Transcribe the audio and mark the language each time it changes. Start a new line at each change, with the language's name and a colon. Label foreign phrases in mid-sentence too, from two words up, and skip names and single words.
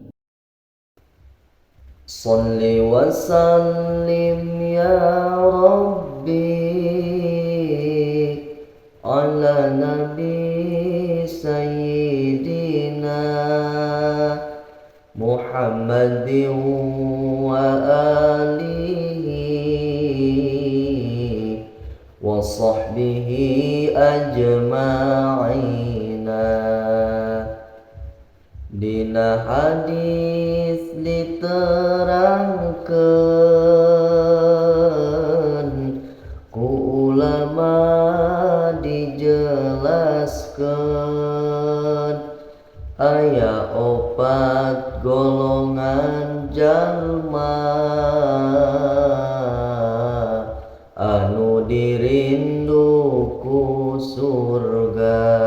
Arabic: صل وسلم يا ربي على نبي سيدنا محمد وآله وصحبه أجمعين.
Sundanese: Dina hadis diterangkeun ku ulama dijelaskeun aya opat golongan jalma anu dirindu ku surga.